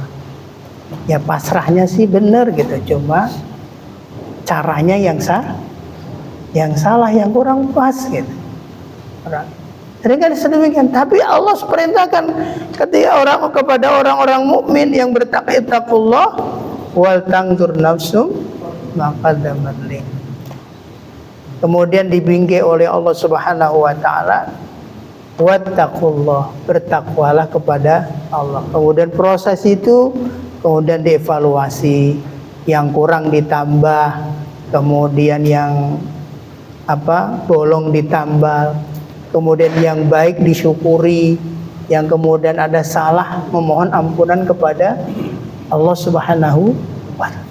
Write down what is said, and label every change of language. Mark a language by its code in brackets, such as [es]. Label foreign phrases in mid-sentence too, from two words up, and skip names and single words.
[id] Ya pasrahnya sih bener gitu, cuma caranya yang salah, yang kurang pas gitu. Sering sedemikian. Tapi Allah perintahkan kepada orang-orang mukmin yang bertakwa, [ar] وَلْتَنْظُرْ نَفْسٌ مَا قَدَّمَتْ لِ. [id] Kemudian dibingkai oleh Allah [ar] سُبْحَانَهُ وَتَعَالَى, [id] wattaqullah, bertakwalah kepada Allah. Kemudian proses itu kemudian dievaluasi, yang kurang ditambah, kemudian yang bolong ditambal, kemudian yang baik disyukuri, yang kemudian ada salah memohon ampunan kepada Allah [ar] سُبْحَانَهُ وَتَعَالَى.